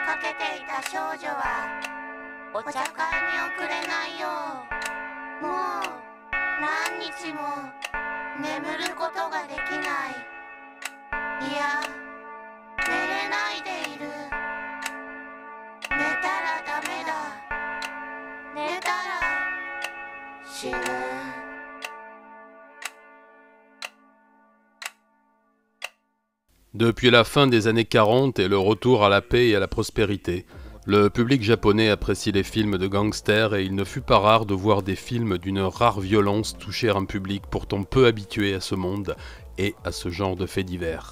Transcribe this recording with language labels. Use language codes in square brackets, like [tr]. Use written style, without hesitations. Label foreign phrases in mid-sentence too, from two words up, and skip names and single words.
[ja] ていた少女はお茶会に遅れないよう。もう何日も眠ることができない。いや、寝れないでいる。寝たらダメだ。寝たら死ぬ。 [fr] Depuis la fin des années 40 et le retour à la paix et à la prospérité, le public japonais apprécie les films de gangsters et il ne fut pas rare de voir des films d'une rare violence toucher un public pourtant peu habitué à ce monde et à ce genre de faits divers.